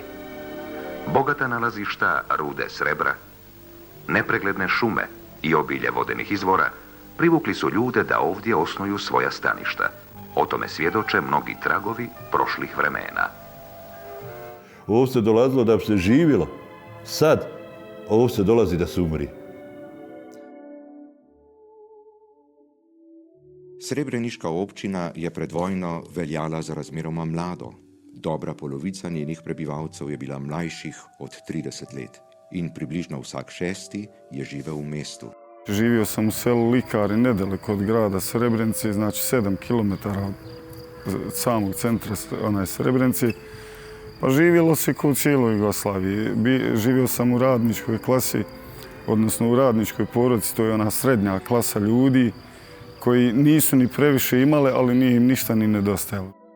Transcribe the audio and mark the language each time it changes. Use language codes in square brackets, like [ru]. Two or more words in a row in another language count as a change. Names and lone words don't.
[bs] Bogata nalazišta rude srebra, nepregledne šume i obilje vodenih izvora privukli su ljude da ovdje osnuju svoja staništa. O tome svjedoče mnogi tragovi prošlih vremena. Ovo se dolazilo da bi se živjelo. Sad, ovo se dolazi da se umri. [sl] Srebreniška občina je pred vojno veljala za razmeroma mlado. Dobra polovica njenih prebivalcev je bila mlajših od 30 let in približno vsak šesti je živel v mestu. [bs] Živio sam u selu Likari, nedaleko od grada Srebrenice, znači 7 km od samog centra Srebrenice. Pa živjelo se kao u cijeloj Jugoslaviji. Živio sam u radničkoj klasi, odnosno u radničkoj porodici, to je ona srednja klasa ljudi koji nisu ni previše imale, ali nije im ništa ni nedostajalo.